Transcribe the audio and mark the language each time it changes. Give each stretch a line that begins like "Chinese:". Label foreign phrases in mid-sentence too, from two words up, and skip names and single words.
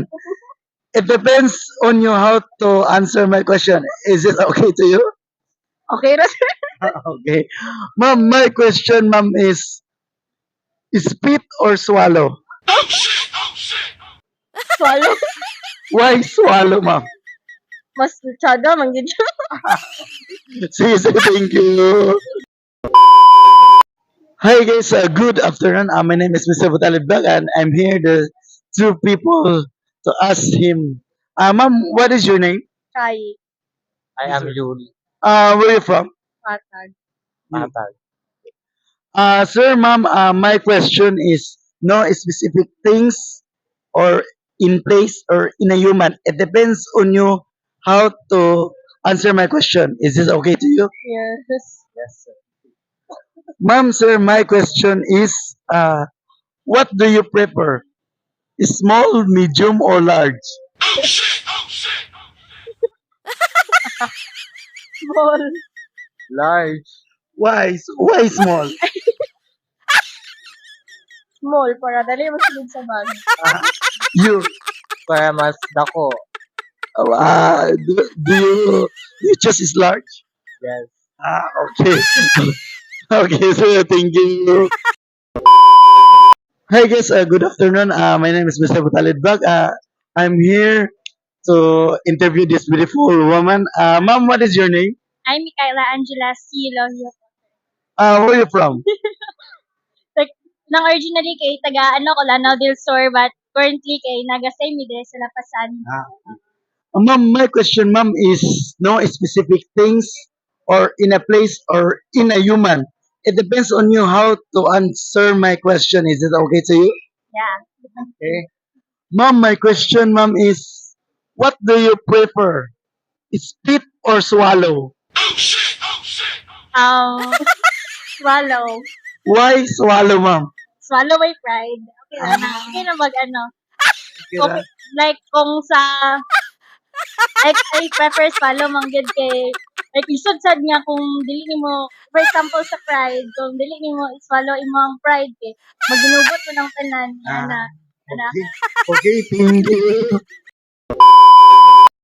English: It depends on you how to answer my question. Is it okay to you?
Cebuano: Okay ra sir?
English: Okay. Ma'am, my question, ma'am, is spit or swallow? Swallow. Why swallow, ma'am?
Cebuano: Mas tsaga man gid siya.
English: See, thank you. Hi guys, good afternoon. My name is Mr. Butalibag and I'm here the two people to ask him. Ma'am, what is your name? Kay. I am Yul Where are you from? Patag. Matag. Sir, ma'am, my question is no specific things or in place or in a human. It depends on you how to answer my question. Is this okay to you? Yes. Yes, sir. Ma'am, sir, my question is what do you prefer? Small, medium, or large? Small. Large. Why small?
Cebuano: Small para dali masulod sa bag.
English: You
Cebuano: Para mas dako.
English: do you just is large? Yes. Okay. Okay, sir, thank you. Hi guys, good afternoon. My name is Mr. Butalid Bag. I'm here to interview this beautiful woman. Ma'am, what is your name? I'm Micaela Angela C. Lohio. Where are you from? Like,
Cebuano: nang originally kay taga ko Lanao del Sur but currently kay naga sa Mide sa Lapasan.
English: Ma'am, my question, ma'am, is no specific things or in a place or in a human. It depends on you how to answer my question. Is it okay to you? Yeah. Okay. Ma'am, my question, ma'am, is what do you prefer? Spit or swallow? Swallow. Why swallow, ma'am? Swallow my pride.
Cebuano: Okay na na. Okay na mag Kung, like kung sa
English: I prefer swallow
Cebuano: man gid kay like isod sad nga kung dili nimo
English: for example
Cebuano: sa pride kung dili nimo i-swallow imong pride kay maginubot mo ng tanan ana ana
English: Okay, okay, thank you.